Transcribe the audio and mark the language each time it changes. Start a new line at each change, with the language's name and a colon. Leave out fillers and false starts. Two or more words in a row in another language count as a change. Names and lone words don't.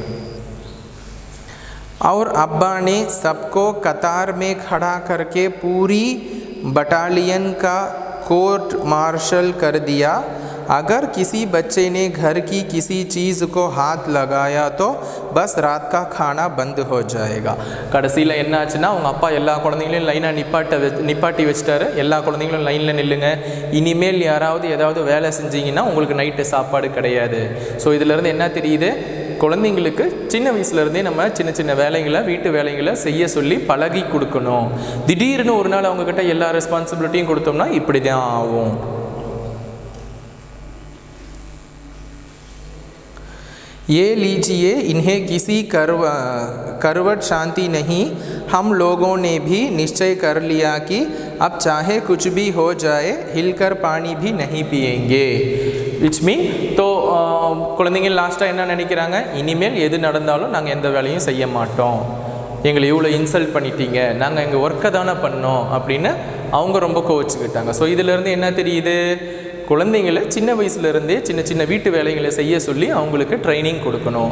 Hindi: और अब्बा ने सबको कतार में खड़ा करके पूरी बटालियन का कोर्ट मार्शल कर दिया. अगर किसी बच्चे ने घर की किसी चीज़ को हाथ लगाया तो बस रात का खाना बंद हो जाएगा.
Tamil: கடைசியில் என்ன ஆச்சுன்னா, அவங்க அப்பா எல்லா குழந்தைங்களையும் லைனாக நிப்பாட்டி வச்சுட்டாரு. எல்லா குழந்தைங்களும் லைனில் நில்லுங்க, இனிமேல் யாராவது ஏதாவது வேலை செஞ்சீங்கன்னா உங்களுக்கு நைட்டு சாப்பாடு கிடையாது. ஸோ இதிலேருந்து என்ன தெரியுது, குழந்தைங்களுக்கு சின்ன வயசுலேருந்தே நம்ம சின்ன சின்ன வேலைகளை, வீட்டு வேலைகளை செய்ய சொல்லி பழகி கொடுக்கணும். திடீர்னு ஒரு நாள் அவங்கக்கிட்ட எல்லா ரெஸ்பான்சிபிலிட்டியும் கொடுத்தோம்னா இப்படி தான் ஆகும்.
Hindi: ये लीजिए, इन्हें किसी करवट शांति नहीं. हम लोगों ने भी निश्चय कर लिया कि अब चाहे कुछ भी हो जाए हिलकर पानी भी नहीं पिएंगे.
English: which mean
Tamil: तो குழந்தைங்க லாஸ்ட்டாக என்ன நினைக்கிறாங்க, இனிமேல் எது நடந்தாலும் நாங்கள் எந்த வேலையும் செய்ய மாட்டோம், எங்களை இவ்வளோ இன்சல்ட் பண்ணிட்டீங்க, நாங்கள் எங்கள் ஒர்க்கை தானே பண்ணோம் அப்படின்னு அவங்க ரொம்ப கோவிச்சுக்கிட்டாங்க. ஸோ இதிலேருந்து என்ன தெரியுது, குழந்தைங்களை சின்ன வயசுலேருந்தே சின்ன சின்ன வீட்டு வேலைகளை செய்ய சொல்லி அவங்களுக்கு ட்ரைனிங் கொடுக்கணும்.